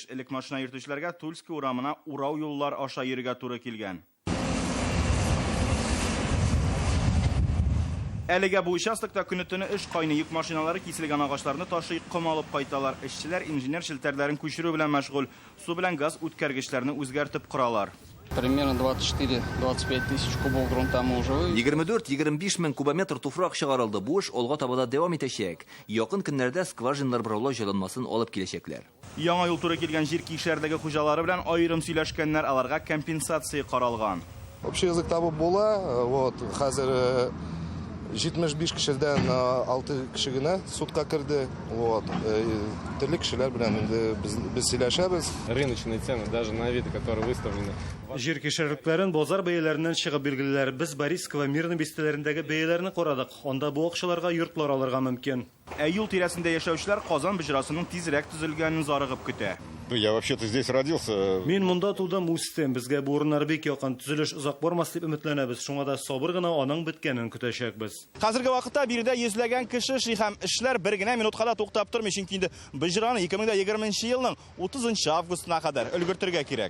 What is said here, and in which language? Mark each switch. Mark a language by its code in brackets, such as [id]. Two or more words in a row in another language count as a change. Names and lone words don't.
[tt] Элек машина йөртүчеләргә Тульский урамына урау юллар аша йөрергә туры килгән. Әлегә бу участокта көне-төне эш кайный, йөк машиналары киселгән агачларны ташый, ком алып кайталар. Эшчеләр инженер шелтәрләрен күчерү белән мәшгуль. Су белән газ үткәргечләрне үзгәртеп коралар. [ru] Примерно 24-25 тысяч кубов грунта мы уже вывели. [tt] 24-25 мең кубометр туфрак чыгарылды. Бу эш алга таба да дәвам итәчәк. Якын көннәрдә скважиналар бораулау җайланмасын алып киләчәкләр. Яңа юл туры килгән җир кишәрдәге хуҗалары белән айрым сөйләшкәннәр, аларга компенсация каралган. [ru] Общий язык [tt] табып була, вот, хәзер 75 кешедән 6 кеше генә судка керде. Вот. Төрле кешеләр белән без сөйләшәбез. [ru] Рыночные цены даже на виды, которые выставлены. [tt] Жир кишәрлекләрен базар бәяләреннән чыгып билгеләр. Без Борисково Мирный бистәләрендәге бәяләрне карадык. Анда бу акчаларга йортлар алырга мөмкин. Юл тирәсендә яшәүчеләр Казан буҗрасының тизрәк төзелгәнен зарыгып көтә. [ru] Я вообще-то здесь родился. [tt] Мин монда тудым, үстем. Безгә бу урыннар бик якын. Төзелеш озак бармас дип өметләнәбез. Шуңа да сабыр гына аның беткәнен көтәчәкбез. Хәзерге вакытта биредә йөзләгән кеше һәм эшләр бер генә минутка да туктап тормый, чөнки инде буҗраны 2020 елның 30 августына кадәр өлгертергә кирәк.